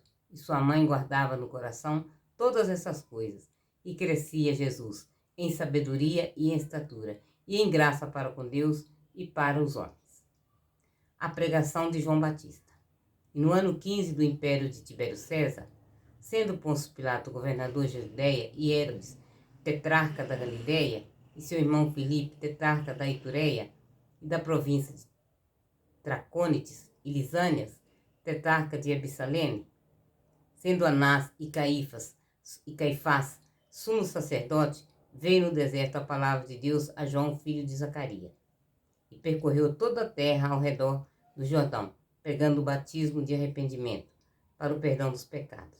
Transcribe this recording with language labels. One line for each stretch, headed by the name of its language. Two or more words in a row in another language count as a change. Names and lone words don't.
Portuguese: E sua mãe guardava no coração todas essas coisas, e crescia Jesus em sabedoria e em estatura, e em graça para com Deus e para os homens. A pregação de João Batista. E no ano 15 do império de Tibério César, sendo Pôncio Pilato governador de Judeia e Herodes, tetrarca da Galileia, e seu irmão Filipe, tetrarca da Itureia e da província de Tracônites e Lisânias, tetrarca de Absalene, sendo Anás e Caifás sumo sacerdote, veio no deserto a palavra de Deus a João, filho de Zacarias, e percorreu toda a terra ao redor do Jordão, pregando o batismo de arrependimento para o perdão dos pecados.